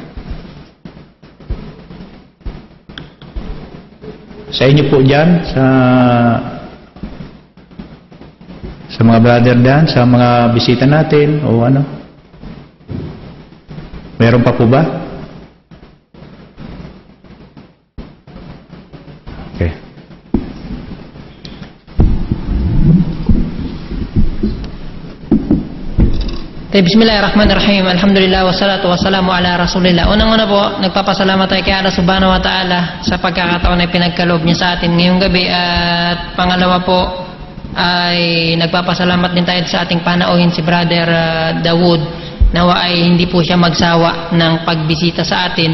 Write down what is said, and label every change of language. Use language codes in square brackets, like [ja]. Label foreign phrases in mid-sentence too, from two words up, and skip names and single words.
[tl] Sa inyo po dyan, sa mga brother dyan, sa mga bisita natin, o ano? Meron pa po ba? Okay. [ar] بسم الله الرحمن الرحيم. الحمد لله والصلاة والسلام على رسول الله. [tl] Unang-una po, nagpapasalamat tayo kay [ar] الله سبحانه وتعالى [tl] sa pagkakataon na pinagkaloob niya sa atin ngayong gabi. At pangalawa po ay nagpapasalamat din tayo sa ating panauhin si Brother Dawood. Nawa ay hindi po siya magsawa ng pagbisita sa atin.